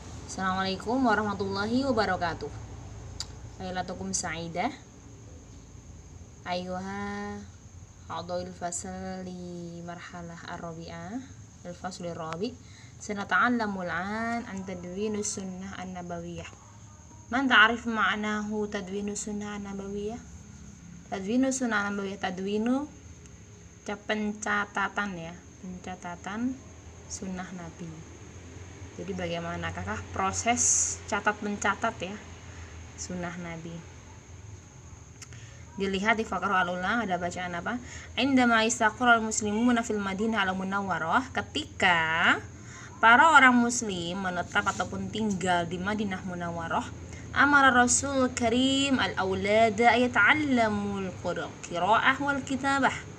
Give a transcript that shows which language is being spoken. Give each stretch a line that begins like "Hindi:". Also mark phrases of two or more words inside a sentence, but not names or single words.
Arabic: السلام عليكم ورحمة الله وبركاته. ليلتكم سعيدة. أيها أعضاء الفصل لمرحلة الرابعة، الفصل الرابع'. سنتعلم الآن عن تدوين السنة النبوية. من تعرف معناه تدوين السنة النبوية? تدوين السنة النبوية، تدوين
Indonesian: pencatatan ya, pencatatan sunnah Nabi. Jadi bagaimanakah proses mencatat ya sunnah Nabi? Dilihat di
Arabic: فقرة الأولى
Indonesian: ada bacaan apa?
Arabic: عندما استقر المسلمون في المدينة المنورة,
Indonesian: ketika para orang muslim menetap ataupun tinggal di Madinah Munawwarah,
Arabic: أمر الرسول الكريم الأولاد أن يتعلموا القراءة والكتابة.